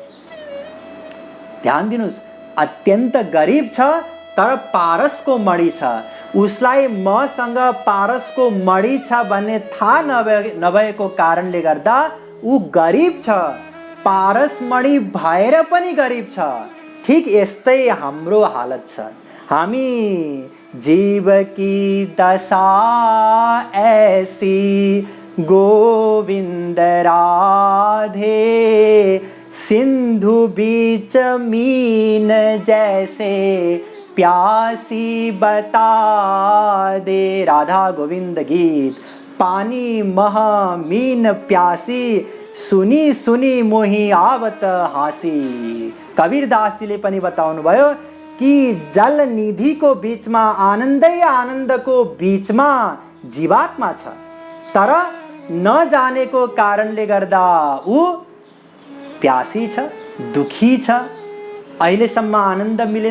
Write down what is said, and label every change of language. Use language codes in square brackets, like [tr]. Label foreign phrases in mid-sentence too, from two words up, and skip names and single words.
[ne] ध्यान दिनुहोस्, अत्यन्त गरिब छ तर पारसको मडी छ। उसलाई मसँग पारसको मडी छ भन्ने थाहा नभएको कारणले गर्दा ऊ गरिब छ, पारस मडी भएर पनि गरिब छ। ठीक यस्तै हाम्रो हालत छ। [hi] हामी जीव की दशा ऐसी गोविंद राधे, सिंधु बीच मीन जैसे प्यासी बता दे। राधा गोविंद गीत। पानी मह मीन प्यासी, सुनी सुनी मोही आवत हाँसी। [ne] कबीरदास जीले पनि बताउनु भयो कि जल निधिको बीचमा आनन्दै आनन्दको बीचमा जीवात्मा छ, तर नजानेको कारणले गर्दा ऊ प्यासी छ, दुखी छ, अहिलेसम्म आनन्द मिलेन।